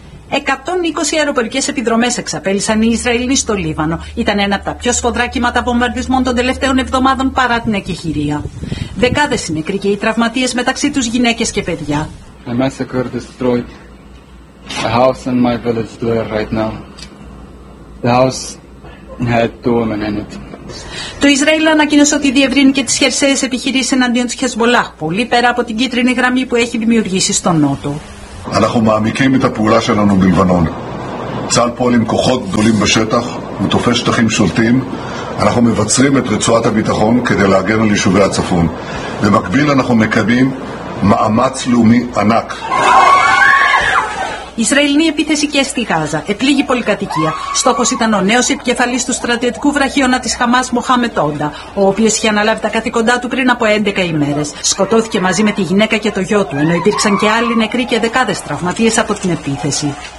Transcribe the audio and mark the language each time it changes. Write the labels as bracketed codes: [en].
[el] 120 αεροπορικές επιδρομές εξαπέλυσαν οι Ισραηλοί στο Λίβανο. Ήταν ένα από τα πιο σφοδρά κύματα βομβαρδισμών των τελευταίων εβδομάδων παρά την εκεχηρία. Δεκάδες οι νεκροί και οι τραυματίες, μεταξύ τους γυναίκες και παιδιά. [en] A massacre destroyed a house and my village there right now. The house had two women in it. [el] Το Ισραήλ ανακοίνωσε ότι διευρύνει και τις χερσαίες επιχειρήσεις εναντίον της Χεζμπολάχ, πολύ πέρα από την κίτρινη γραμμή που έχει δημιουργήσει στον Νότο. Αλλά έχουμε μαμικοί με τα πουλά σε έναν ο Λιβανών. [he] צה"ל פועל עם כוחות גדולים בשטח, הוא תופס שטחים שולטים. אנחנו מבצרים את רצועת הביטחון כדי להגן על יישובי הצפון. במקביל אנחנו מקדמים מאמץ לאומי ענק. [el] Ισραηλινή επίθεση και στη Γάζα. Επλήγει πολυκατοικία. Στόχος ήταν ο νέος επικεφαλής του στρατιωτικού βραχίωνα της Χαμάς, Μοχάμετ Όντα, ο οποίος είχε αναλάβει τα καθήκοντά του πριν από 11 ημέρες. Σκοτώθηκε μαζί με τη γυναίκα και το γιο του, ενώ υπήρξαν και άλλοι νεκροί και δεκάδες τραυματίες από την επίθεση.